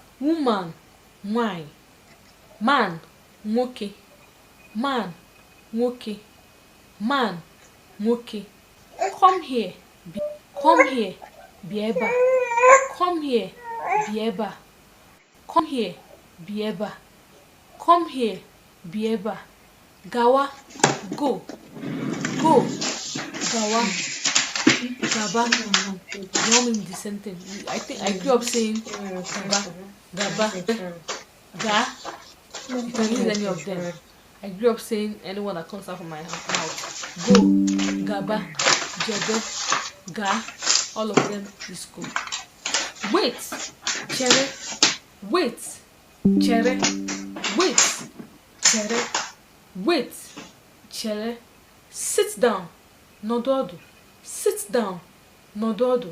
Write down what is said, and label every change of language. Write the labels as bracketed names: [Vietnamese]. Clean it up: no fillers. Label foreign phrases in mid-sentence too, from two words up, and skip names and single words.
[English] woman, nwanyị, man, nwoke, man, nwoke, man, nwoke. Come here, come here, [Igbo] bịa ebe a. [English] Come here, [Igbo] bịa ebe a. [English] Come here, [Igbo] bịa ebe a. [English] Come here, [Igbo] bịa ebe a. Gawa, [English] go, go, [Igbo] gawa, gaba. [English] You want me with the sentence? I think I grew up saying [Igbo] gaba, gaba, ga. [English] You can use any of them. I grew up saying anyone that comes out from my mouth. Go, [Igbo] gaba, jebe, ga. [English] All of them is cool. Wait, chere, wait, chere, wait, chere, wait, chere. Sit down, nododo. Sit down, nododo.